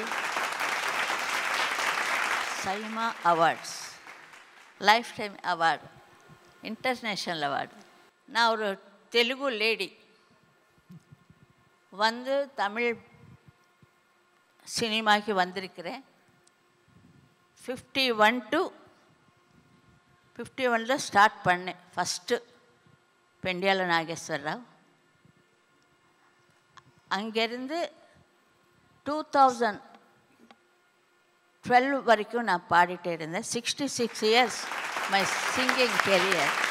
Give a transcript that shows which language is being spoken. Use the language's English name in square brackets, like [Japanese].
[English] Saima Awards, Lifetime Award, International Award. [Tamil] நான் ஒரு Telugu lady வந்து தமிழ் சினிமாக்கு வந்திருக்கிறேன். 51 to 51 ஸ்டார்ட் பண்ணேன் ஃபஸ்ட்டு பெண்டியால நாகேஸ்வரராவ். அங்கேருந்து 2012 வரைக்கும் நான் பாடிட்டே இருந்தேன். [English] 66 years my singing career.